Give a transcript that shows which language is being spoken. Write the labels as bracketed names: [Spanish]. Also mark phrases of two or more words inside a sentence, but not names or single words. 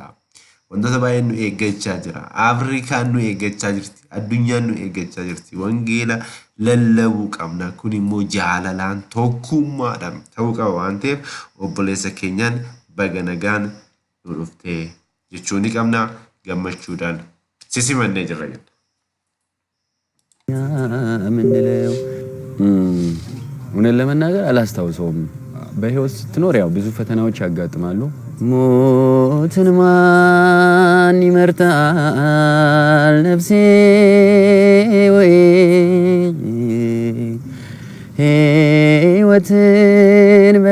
[Oromo] Wantoota baay'een nu eeggachaa jira. Afrikaan nu eeggachaa jirti. Addunyaan nu eeggachaa jirti. Wangeela lallabuu qabna. Kun immoo jaalalaan tokkummaadhaan ta'uu qaba waan ta'eef obboleessa keenyaan baga nagaan nu dhuftee jechuu ni qabna. Gammachuudhaan sisimannee jirra jenna. [Amharic] ምንለው እውነት ለመናገር አላስታውሰውም። በህይወት ስትኖር ያው ብዙ ፈተናዎች ያጋጥማሉ። ሞትን ማን ይመርጣል ነፍሴ ወይ ሕይወትን